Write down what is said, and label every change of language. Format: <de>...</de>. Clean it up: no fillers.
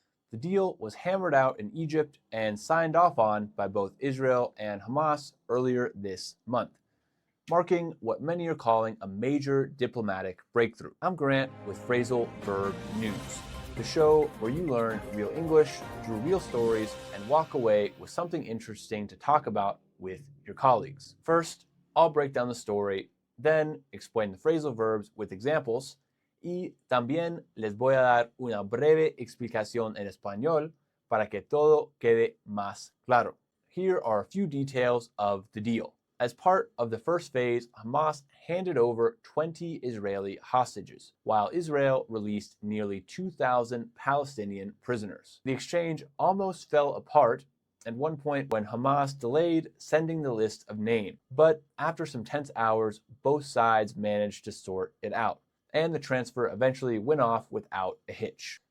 <en>The deal was hammered out in Egypt and signed off on by both Israel and Hamas earlier this month, marking what many are calling a major diplomatic breakthrough. I'm Grant with Phrasal Verb News, the show where you learn real English through real stories and walk away with something interesting to talk about with your colleagues. First, I'll break down the story, then explain the phrasal verbs with examples,</en> <es>y también les voy a dar una breve explicación en español para que todo quede más claro.</es> <en>Here are a few details of the deal. As part of the first phase, Hamas handed over 20 Israeli hostages, while Israel released nearly 2,000 Palestinian prisoners. The exchange almost fell apart at one point when Hamas delayed sending the list of names, but after some tense hours, both sides managed to sort it out, and the transfer eventually went off without a hitch.</en>